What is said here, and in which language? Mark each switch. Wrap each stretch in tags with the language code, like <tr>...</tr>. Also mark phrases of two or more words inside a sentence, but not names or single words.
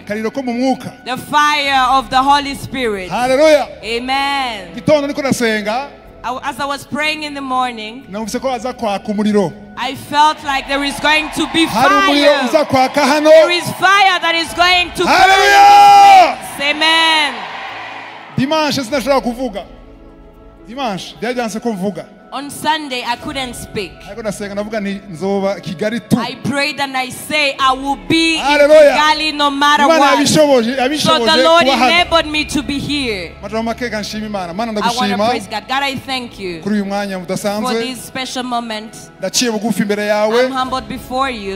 <en>The fire of the Holy Spirit. Hallelujah. Amen. As I was praying in the morning, I felt like there is going to be fire. There is fire that is going to burn. Amen.</en> <rn>Dimanche sinashobora kuvuga. Dimanche byajanse ko mvuga.</rn> <en>On Sunday I couldn't speak.</en> <rn>Ariko nasenga navuga nti nzoba Kigali tu.</rn> <en>I prayed and I say I will be in Kigali no matter what. So the Lord enabled me to be here. I want to praise God. God, I thank you for this special moment. I'm humbled before you.</en>